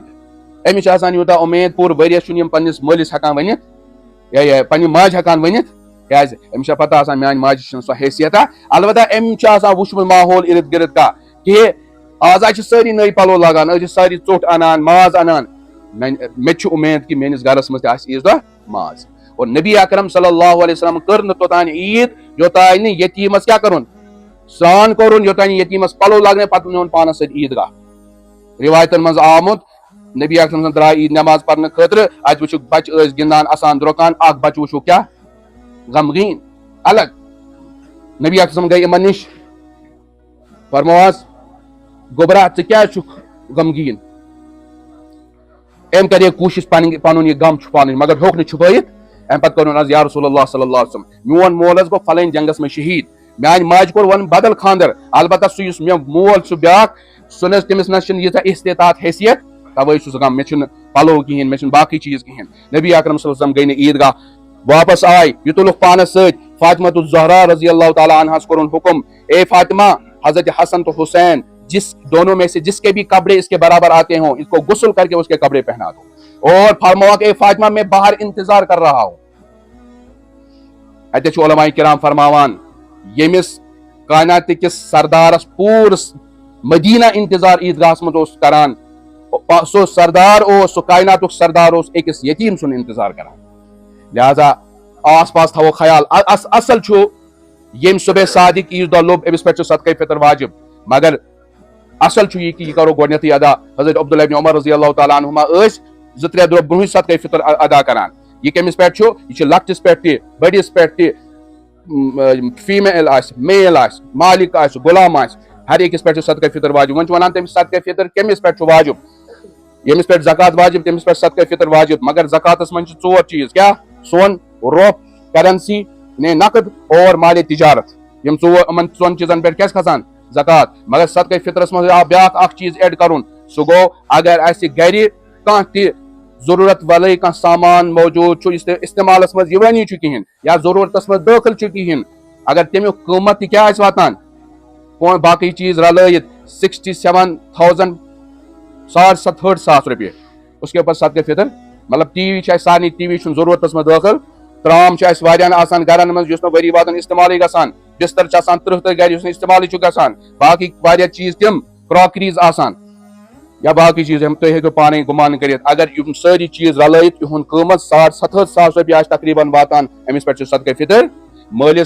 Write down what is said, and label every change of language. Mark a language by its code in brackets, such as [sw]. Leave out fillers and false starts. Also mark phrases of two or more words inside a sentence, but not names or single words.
[ks] أمِس چھِ آسان یوٗتاہ اُمید پوٗرٕ ؤریس چھُنہٕ یِم پننِس مٲلِس ہٮ۪کان ؤنِتھ یا پننہِ ماجہِ ہٮ۪کان ؤنِتھ کیازِ أمِس چھےٚ پتہ آسان میانہِ ماجہِ چھنہٕ سۄ حیثیتا البتہ أمۍ چھُ آسان وٕچھمُت ماحول اِرد گرد کانٛہہ کہِ آز حظ چھِ سٲری نٔے پلو لاگان أسۍ چھِ سٲری ژوٚٹ انان ماز انان مےٚ تہِ چھُ اُمید کہِ میٲنِس گرس منٛز تہِ آسہِ عیٖذ دۄہ ماز اور نبی اکرم صلی اللہ علیہ وسلم کٔر نہٕ توٚتانۍ عیٖد یوٚتانۍ نہٕ یتیٖمس کیٛاہ کوٚرُن سرٛان کوٚرُن یوٚتانۍ نہٕ یتیٖمس پلو لاگنٲے پتہٕ نیوٗن پانس سۭتۍ عیٖدگاہ رِوایتن منٛز آمُت نبی اکرم صٲبن درٛاے عیٖد نٮ۪ماز پرنہٕ خٲطرٕ اتہِ وٕچھُکھ بچہِ ٲسۍ گِنٛدان اسان درٛوٚکان اکھ بچہٕ وٕچھُکھ کیٛاہ غمگیٖن الگ نبی اکرم گٔے یِمن نِش فرموہس گوٚبرا ژٕ کیٛازِ چھُکھ غمگیٖن أمۍ کرے کوٗشش پنُن یہِ غم چھُپاونٕچ مگر ہیوٚکھ نہٕ چھُپٲیِتھ امہِ پتہٕ کوٚرُن حظ یا رسول اللہ صلی اللہ علیہ وسلم میون مول حظ گوٚو فلٲنۍ جنگس منٛز شہیٖد میانہِ ماجہِ کوٚر وۄنۍ بدل خانٛدر البتہ سُہ یُس مےٚ مول چھُ بیاکھ سُہ نہ تٔمِس نہ چھِنہٕ ییٖژاہ استطاعت حیثیت توے چھُ سُہ غم مےٚ چھُنہٕ پلو کِہینۍ مےٚ چھُنہٕ باقٕے چیٖز کِہینۍ نبی اکرم صلی اللہ علیہ وسلم گٔے نہٕ عیٖدگاہ واپس آے یہِ تُلُکھ پانس سۭتۍ فاطمہ الزہرا رضی اللہ تعالیٰ عنہاس کوٚرُن حُکم [ur] اے فاطمہ حضرت حسن تو حسین جس دونوں میں سے جس کے بھی کپڑے اس کے برابر آتے ہوں اس کو غسل کر کے اس کے کپڑے پہنا دو اور فرمایا کہ اے فاطمہ میں باہر انتظار کر رہا ہوں [ks] اتہِ چھُ علماء کرام فرماوان ییٚمِس کائنات کِس سردارس پوٗرٕ مدینہ انتظار عیٖدگاہس منٛز اوس کران سُہ سردار اوس سُہ کائناتُک سردار اوس أکِس یتیٖم سُنٛد انتظار کران لہذا آس پاس تھاوو خیال اصل چھُ ییٚمہِ صبح صادق عیٖذ دۄہ لوٚب أمِس پٮ۪ٹھ چھُ صدقہ فطر واجب مگر اصل چھُ یہِ کہِ یہِ کرو گۄڈنیتھٕے ادا حضرت عبداللہ ابن عمر رضی اللہ تعالیٰ عنہما ٲسۍ 2-3 دۄہ برونٛہٕے صدقہ فطر ادا کران یہِ کٔمِس پٮ۪ٹھ چھُ یہِ چھُ لۄکٹِس پٮ۪ٹھ تہِ بٔڑِس پٮ۪ٹھ تہِ فیٖمیل آسہِ میل آسہِ مالِک آسہِ غلام آسہِ ہر أکِس پٮ۪ٹھ چھُ صدقہ فطر واجب وۄنۍ چھِ وَنان تٔمِس صدقہ فطر کٔمِس پٮ۪ٹھ چھُ واجب ییٚمِس پٮ۪ٹھ زکات واجب تٔمِس پٮ۪ٹھ صدقہ فطر واجب مگر زکاتس منٛز چھِ 4 چیٖز کیٛاہ سون روپ کرنسی نقد اور مال تجارت یم ژون چیزن پہ کھسان زکات مگر صدقہ فطرس مز آو بیاکھ اکھ چیز ایڈ کرن سہ گو اگر اسہ گھر کانٛہہ تہِ ضرورت والے کانٛہہ سامان موجود چھُ استعمالس مز یوانی چھُ کہین یا ضرورتس مز دٲخل چھُ کہین اگر تمیُک قۭمت تہِ کیاہ آسہِ واتان باقی چیز رلٲیِتھ 67,000 67,000 رۄپیہِ [ur] اس کے اوپر [ks] صدقہ فطر مطلب ٹی وی چھِ سارنٕے ٹی وی چھُنہٕ ضرورتس منٛز دٲخل ترام چھُ اَسہِ واریاہن آسان گرن منٛز یُس نہٕ ؤری وادن استعمالٕے گژھان بستر چھُ آسان 30 گرِ یُس نہٕ استعمالٕے چھُ گژھان باقی واریاہ چیز تِم کراکریز آسان یا باقی چیز یِم تُہۍ ہیٚکِو پانے گُمان کٔرِتھ اگر یِم سٲری چیز رلٲیِتھ یِہُنٛد قۭمت 67,000 رۄپیہِ آسہِ تقریٖباً واتان أمِس پٮ۪ٹھ چھُ صدقہ فطر مٲلِس